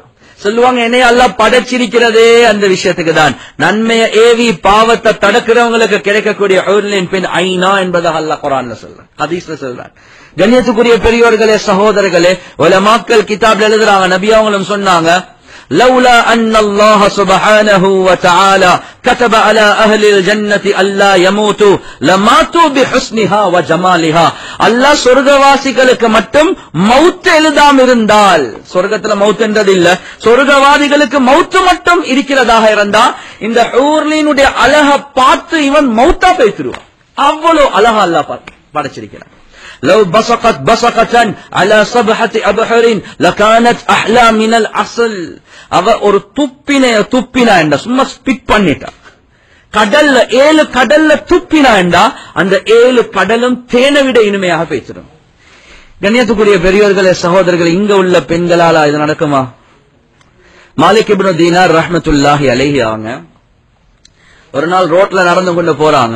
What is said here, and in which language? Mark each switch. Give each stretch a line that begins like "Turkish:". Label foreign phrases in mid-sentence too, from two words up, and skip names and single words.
Tamil: சொல்லுவாங்க, என்னைய அல்லாஹ் படைச்சிருக்கிறதே அந்த விஷயத்துக்கு தான், நன்மையை ஏவி பாவத்தை தடுக்கிறவங்களுக்கு கிடைக்கக்கூடிய ஹூர்லின் பெண் ஐனா என்பதாக அல்லாஹ் குர்ஆன்ல சொல்றான், ஹதீஸ்ல சொல்றான். கண்ணியத்துக்குரிய பெரியோர்களே சகோதரர்களே, உலமாக்கள் கிதாப்ல எழுதுறாங்க, நபி அவங்களும் சொன்னாங்க,
Arabic: لولا أن الله سبحانه وتعالى كتب على أهل الجنة ألا يموتوا لماتوا بحسنها وجمالها.
Tamil: அல்லாஹ் சொர்க்கவாசிகளுக்கு மட்டும் மவுத் எழுதாம இருந்தால், சொர்க்கத்துல மவுத் என்றது இல்ல, சொர்க்கவாதிகளுக்கு மவுத் மட்டும் இருக்கிறதாக இருந்தா இந்த ஹூர்லினுடைய அழக பார்த்து இவன் மவுத்தா பேசிடுவான். அவ்வளவு அழகா அல்லாஹ் படைச்சிருக்கிறான்.
Arabic: لو بصقت بصقة على صبحة أبحر لكانت أحلى من العسل.
Tamil: அவ ஒரு துப்பினா என்ற சும்மா ஸ்பிட் பண்ணிட்டா, கடல்ல 7 கடல்ல துப்பினா என்றா அந்த 7 கடலும் தேனை விட இனிமையாக பேசிடும். கண்ணியத்துக்குரிய பெரியோர்களே சகோதரர்கள், இங்க உள்ள பெண்களால இது நடக்குமா? மாலிக் இப்னு தீனார்
Arabic: رحمة الله عليه
Tamil: அவங்க ஒரு நாள் ரோட்ல நடந்து கொண்டு போறாங்க.